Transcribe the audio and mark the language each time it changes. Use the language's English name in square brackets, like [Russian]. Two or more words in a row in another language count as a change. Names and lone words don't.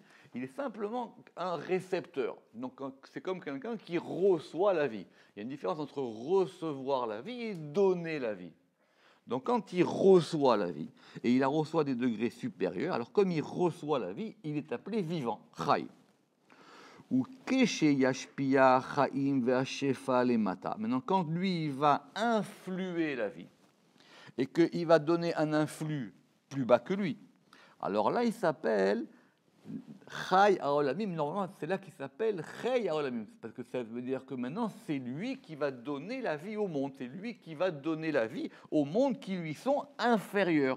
[French] Il est simplement un récepteur. Donc c'est comme quelqu'un qui reçoit la vie. Il y a une différence entre recevoir la vie et donner la vie. Donc quand il reçoit la vie, et il la reçoit des degrés supérieurs, alors comme il reçoit la vie, il est appelé vivant, chai. [Hebrew] והוא כשישפיע חיים והשפע למטה. [French] Maintenant, quand lui, il va influer la vie, et qu'il va donner un influx plus bas que lui, alors là, il s'appelle Chai Haolamim. Normalement, c'est là qu'il s'appelle Chai Haolamim, parce que ça veut dire que maintenant, c'est lui qui va donner la vie au monde, c'est lui qui va donner la vie au monde qui lui sont inférieurs.